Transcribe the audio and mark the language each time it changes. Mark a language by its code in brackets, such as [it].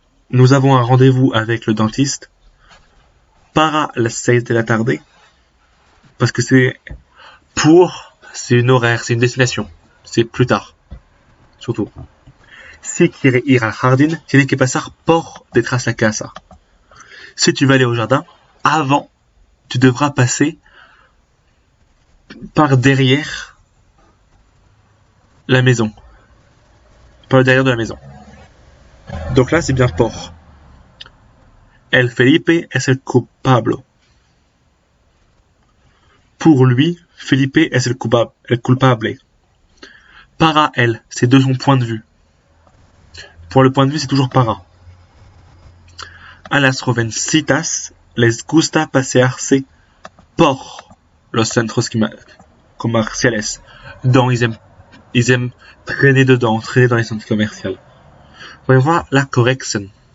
[fr] Nous avons un rendez-vous avec le dentiste. [es] Para las 6 de la tarde. [fr] Parce que c'est une horaire, c'est une destination. c'est plus tard. Surtout. [es] Si quiere ir al jardín, tiene que pasar por detrás la casa. [fr] Si tu vas aller au jardin, avant, tu devras passer par derrière la maison. Par le derrière de la maison. Donc là, c'est bien por. [es] El Felipe es el culpable. [fr] Pour lui, [es] Felipe es el culpable. Para él, [fr] c'est de son point de vue. Pour le point de vue, c'est toujours para. [es] A las jovencitas les gusta pasearse por los centros comerciales. [fr] Ils aiment traîner dedans, traîner dans les centres commerciaux. Voyons voir la correction.